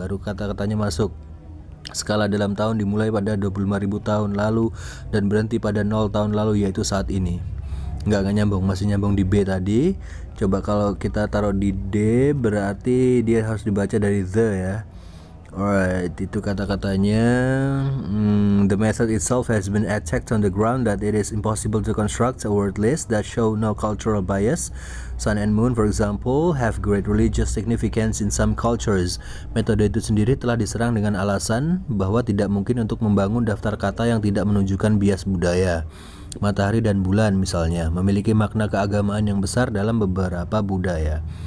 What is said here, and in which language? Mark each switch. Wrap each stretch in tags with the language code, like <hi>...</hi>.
<id>Baru kata-katanya masuk. Skala dalam tahun dimulai pada 25.000 tahun lalu dan berhenti pada 0 tahun lalu, yaitu saat ini. Nggak nyambung, masih nyambung di B tadi. Coba kalau kita taruh di D, berarti dia harus dibaca dari the ya. Alright, itu kata-katanya.</id> <en>The method itself has been attacked on the ground that it is impossible to construct a word list that show no cultural bias. Sun and moon, for example, have great religious significance in some cultures.</en> <id>Metode itu sendiri telah diserang dengan alasan bahwa tidak mungkin untuk membangun daftar kata yang tidak menunjukkan bias budaya. Matahari dan bulan misalnya memiliki makna keagamaan yang besar dalam beberapa budaya.</id>